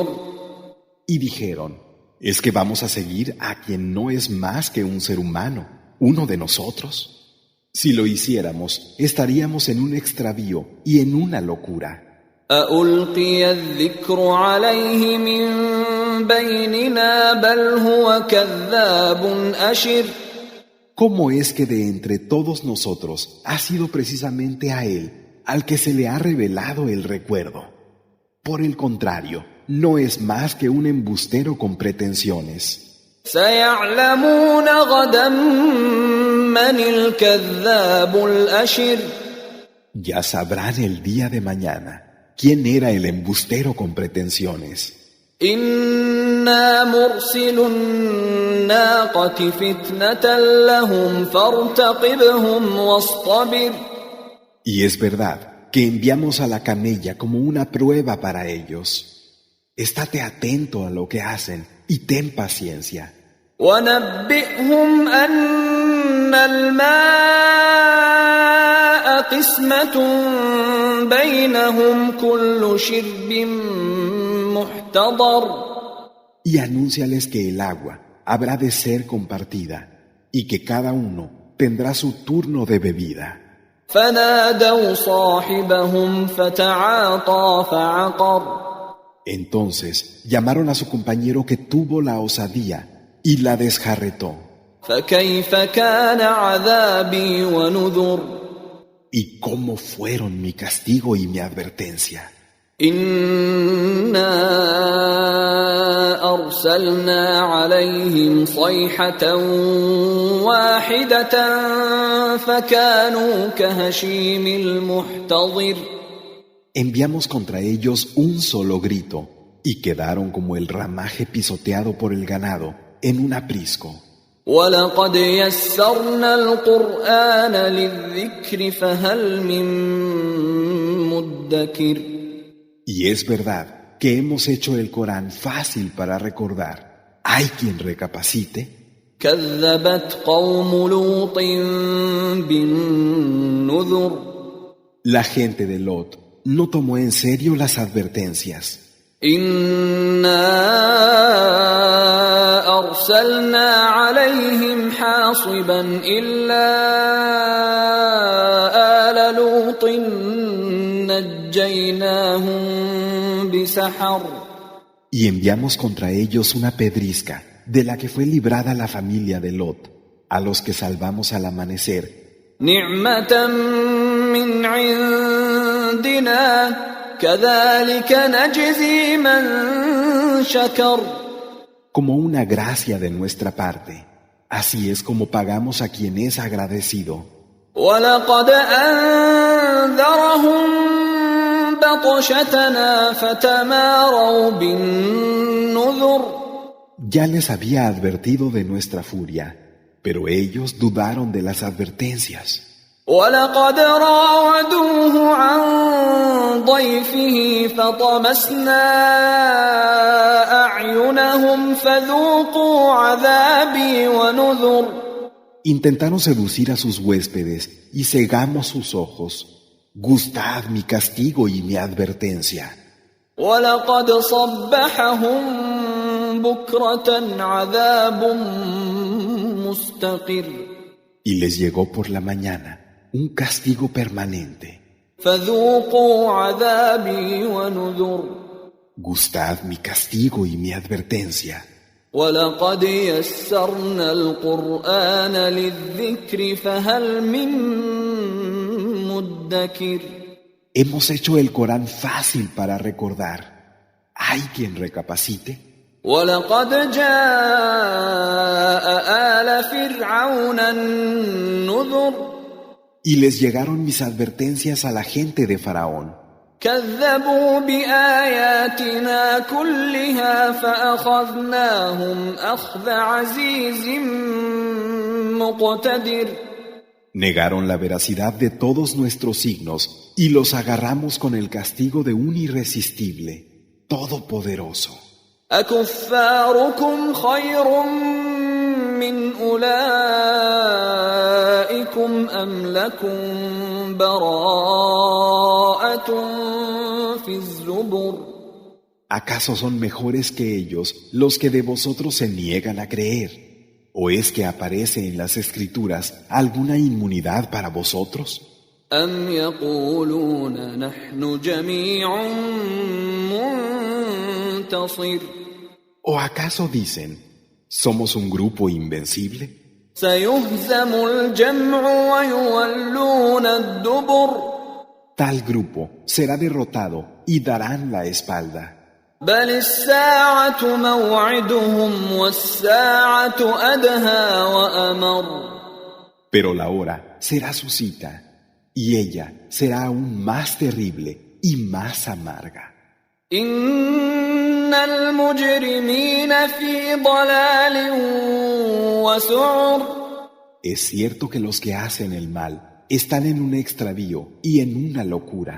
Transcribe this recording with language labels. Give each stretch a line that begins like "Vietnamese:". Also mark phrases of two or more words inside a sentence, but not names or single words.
Spanish: Y dijeron, ¿es que vamos a seguir a quien no es más que un ser humano, uno de nosotros? Si lo hiciéramos, estaríamos en un extravío y en una locura.
Arabic: أألقي الذكر عليه من بيننا بل هو كذاب أشر
Spanish: ¿Cómo es que de entre todos nosotros ha sido precisamente a él al que se le ha revelado el recuerdo? Por el contrario, no es más que un embustero con pretensiones.
Arabic: سيعلمون غدا من الكذاب الأشر
Spanish: Ya sabrán el día de mañana quién era el embustero con pretensiones.
Arabic: إنا مرسل الناقة فتنة لهم فارتقبهم واصطبر
Spanish: Y es verdad que enviamos a la camella como una prueba para ellos. Estate atento a lo que hacen y ten paciencia.
Arabic: ونبئهم أن الماء قسمة بينهم كل شرب محتضر
Spanish: Y anúnciales que el agua habrá de ser compartida y que cada uno tendrá su turno de bebida.
Arabic: فنادوا صاحبهم فتعاطى فعقر
Spanish: Entonces llamaron a su compañero que tuvo la osadía y la desjarretó.
Arabic: فكيف كان عذابي ونذر
Spanish: ¿Y cómo fueron mi castigo y mi advertencia?
Arabic: إنا أرسلنا عليهم صيحة واحدة فكانوا كهشيم المحتضر
Spanish: Enviamos contra ellos un solo grito y quedaron como el ramaje pisoteado por el ganado en un aprisco.
Arabic: ولقد يسرنا القرآن للذكر فهل من مدكر
Spanish: Y es verdad que hemos hecho el Corán fácil para recordar. ¿Hay quien recapacite?
Arabic: كذبت قوم لوط بالنذر
Spanish: La gente de Lot no tomó en serio las advertencias.
Arabic: إنا أرسلنا عليهم حاصبا إلا آل لوط نجيناهم بسحر
Spanish: Y enviamos contra ellos una pedrisca de la que fue librada la familia de Lot, a los que salvamos al amanecer,
Arabic: نعمة من عندنا كذلك نجزي من شكر
Spanish: como una gracia de nuestra parte. Así es como pagamos a quien es agradecido.
Arabic: ولقد أنذرهم بطشتنا فتماروا بالنذر
Spanish: Ya les había advertido de nuestra furia, pero ellos dudaron de las advertencias.
Arabic: ولقد راودوه عن ضيفه فطمسنا أعينهم فذوقوا عذابي ونذر
Spanish: Intentaron seducir a sus huéspedes y cegamos sus ojos. Gustad mi castigo y mi advertencia.
Arabic: ولقد صبحهم بكرة عذاب مستقر
Spanish: Y les llegó por la mañana un castigo permanente.
Arabic: فذوقوا عذابي ونذر
Spanish: Gustad mi castigo y mi advertencia.
Arabic: ولقد يسرنا القرآن للذكر فهل من مدكر
Spanish: Hemos hecho el Corán fácil para recordar. ¿Hay quien recapacite?
Arabic: ولقد جاء آل فرعون النذر
Spanish: Y les llegaron mis advertencias a la gente de Faraón.
Arabic: كذبوا بآياتنا كلها فأخذناهم أخذ عزيز مقتدر
Spanish: Negaron la veracidad de todos nuestros signos y los agarramos con el castigo de un irresistible, todopoderoso.
Arabic: أكفاركم خير من أولئكم أم لكم براءة في الزبر
Spanish: ¿Acaso son mejores que ellos los que de vosotros se niegan a creer? ¿O es que aparece en las Escrituras alguna inmunidad para vosotros?
Arabic: أم يقولون نحن جميع منتصر
Spanish: ¿O acaso dicen, somos un grupo invencible?
Arabic: سيهزم الجمع ويولون الدبر
Spanish: Tal grupo será derrotado y darán la espalda.
Arabic: بل الساعة موعدهم والساعة أدهى وأمر
Spanish: Pero la hora será su cita, y ella será aún más terrible y más amarga.
Arabic: إن المجرمين في ضلال وسعر
Spanish: Es cierto que los que hacen el mal están en un extravío y en una locura.